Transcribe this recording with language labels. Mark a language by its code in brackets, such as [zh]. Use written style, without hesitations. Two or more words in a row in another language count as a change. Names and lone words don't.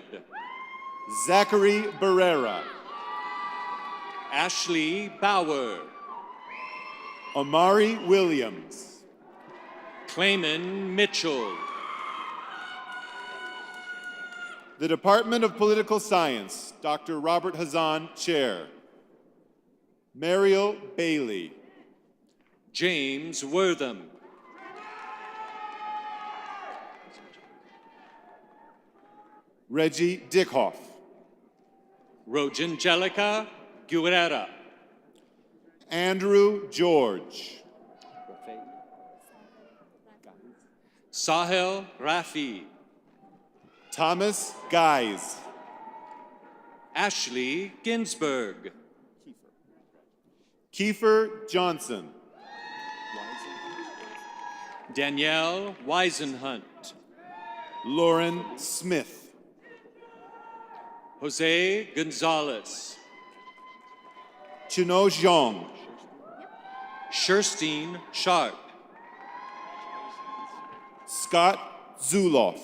[en] Zachary Barrera. Ashley Bauer. Amari Williams. Clayman Mitchell. The Department of Political Science, Dr. Robert Hazan, Chair. Mariel Bailey. James Wortham. Reggie Dickhoff. Rogangelica Guerrera. Andrew George. Sahel Rafi. Thomas Guise. Ashley Ginsberg. Kiefer Johnson. Danielle Weisenhunt. Lauren Smith. Jose Gonzalez. Chino Zhong. Sherstein Sharp. Scott Zuloff.